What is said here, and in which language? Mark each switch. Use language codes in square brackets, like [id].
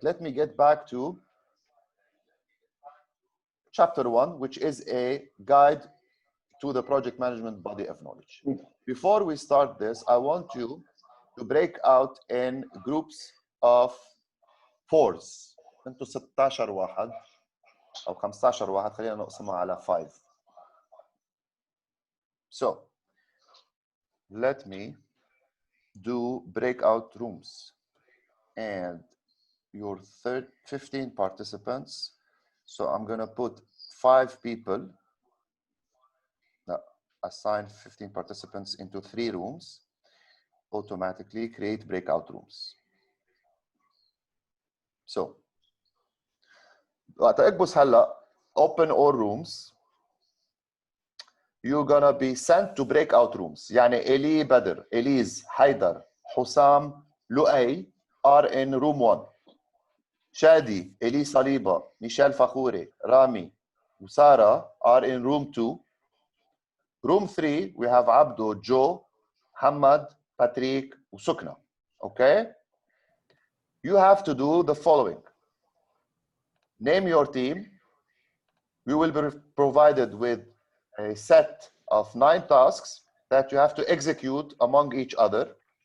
[en] Let me get back to chapter 1, which is a guide to the project management body of knowledge. Before we start this, I want you to break out in groups of 4s. [ar] انتوا 16 واحد او 15 واحد، خلينا نقسمها على 5. [en] So let me do breakout rooms, and your 15 participants. So I'm gonna put 5 people. Assign 15 participants into 3 rooms. Automatically create breakout rooms. So [ar] وقت اكبس هلا [en] open all rooms, you're gonna be sent to breakout rooms. يعني إلي بدر, Elise, حيدر, حسام, لؤي are in room 1. شادي, إلي صليبة, ميشيل فخوري, رامي, وسارة are in room 2. Room 3, we have Abdo, Joe, Hamad, Patrick, Usukna. Okay? You have to do the following. Name your team. You will be provided with a set of 9 tasks that you have to execute among each other.